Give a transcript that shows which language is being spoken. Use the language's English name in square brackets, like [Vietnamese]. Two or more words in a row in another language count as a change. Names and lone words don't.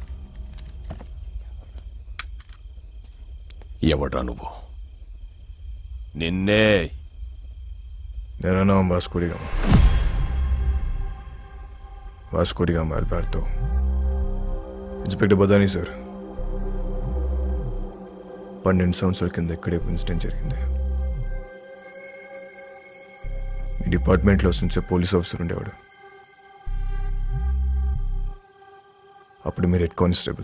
[Telugu] ఎవడ్రా నువ్వు? నిన్నే. [Hindi] मेरा नाम वास्को डी गामा. वास्को डी गामा अल्बर्टो. [Telugu] ఇన్స్పెక్టర్ బదాని సార్. 12 సంవత్సరాల కింద ఇక్కడే ఇన్సిడెంట్ జరిగింది. ఈ డిపార్ట్మెంట్లో [English] sincere police officer [Telugu] ఉండేవాడు. అప్పుడు మీరు [English] head constable.